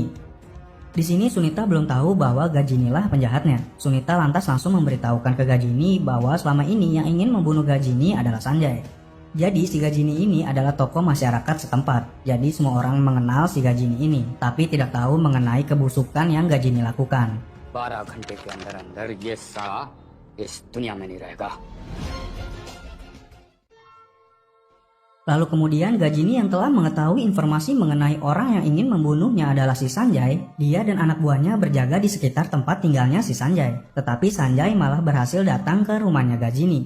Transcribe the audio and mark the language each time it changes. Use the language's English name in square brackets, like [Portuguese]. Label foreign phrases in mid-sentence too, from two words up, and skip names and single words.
[Indonesian] Di sini Sunita belum tahu bahwa Gajini lah penjahatnya. Sunita lantas langsung memberitahukan ke Gajini bahwa selama ini yang ingin membunuh Gajini adalah Sanjay. Jadi si Gajini ini adalah tokoh masyarakat setempat. Jadi semua orang mengenal si Gajini ini, tapi tidak tahu mengenai kebusukan yang Gajini lakukan. [Hindi] 12 घंटे के अंदर अंदर ये साला इस दुनिया में नहीं रहेगा। [Indonesian] Lalu kemudian Gajini yang telah mengetahui informasi mengenai orang yang ingin membunuhnya adalah si Sanjay, dia dan anak buahnya berjaga di sekitar tempat tinggalnya si Sanjay. Tetapi Sanjay malah berhasil datang ke rumahnya Gajini.